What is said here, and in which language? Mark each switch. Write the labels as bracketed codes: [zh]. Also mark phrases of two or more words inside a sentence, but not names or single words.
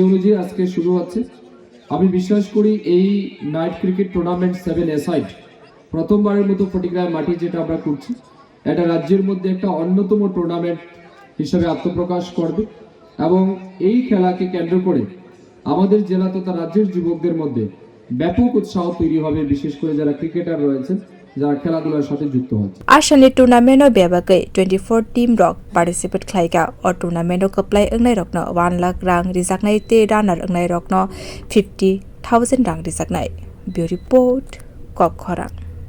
[bn] অনুযায়ী আজকে শুরু হচ্ছে আমি বিশ্বাস করি এই [en] night cricket tournament 7A side [bn] প্রথমবারের মতো ফটিকরায় মাটি যেটা আমরা করছি এটা রাজ্যের মধ্যে একটা অন্যতম টুর্নামেন্ট হিসেবে আত্মপ্রকাশ করবে এবং এই খেলাকে কেন্দ্র করে আমাদের জেলা তথা রাজ্যের যুবকদের মধ্যে ব্যাপক উৎসাহ তৈরি হবে বিশেষ করে যারা ক্রিকেটার রয়েছেন যারা খেলাধুলার সাথে যুক্ত হচ্ছে [brx] आशानि टुर्नामेन्ट ओ बेबागै 24 टिम रक पार्टिसिपेट खाइका ओ टुर्नामेन्ट ओ कप्लाइ अंगनाय रकनो 1 लाख रां रिजाकनाय ते रानार अंगनाय रकनो 50,000 रां रिजाकनाय ब्यू रिपोर्ट कखरा।